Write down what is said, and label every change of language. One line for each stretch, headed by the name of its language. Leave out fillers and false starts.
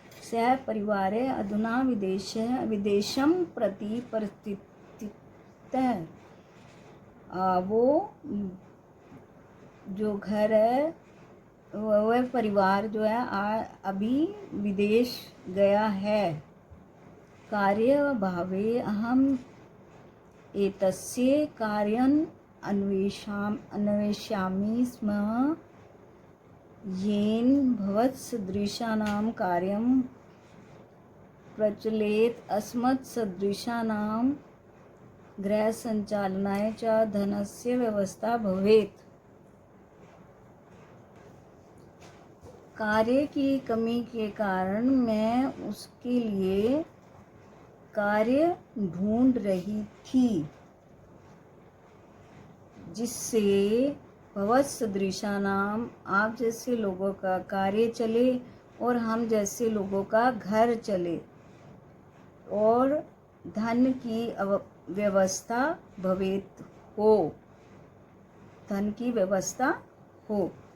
Sanskrit: सः परिवारे अधुना विदेशं प्रति परिस्थितः।
Hindi: वो जो घर है वह परिवार जो है अभी विदेश गया है।
Sanskrit: कार्यभावे अहम एतस्य कार्यं अन्वेष्यामि स्म, येन भवत्सदृशानां कार्यं प्रचलेत्। अस्मत्सदृशानां गृहसञ्चालनाय च धनस्य व्यवस्था भवेत्।
Hindi: कार्य की कमी के कारण मैं उसके लिए कार्य ढूंढ रही थी, जिससे भवत्सदृशानाम आप जैसे लोगों का कार्य चले और हम जैसे लोगों का घर चले और धन की व्यवस्था भवेत हो, धन की व्यवस्था हो।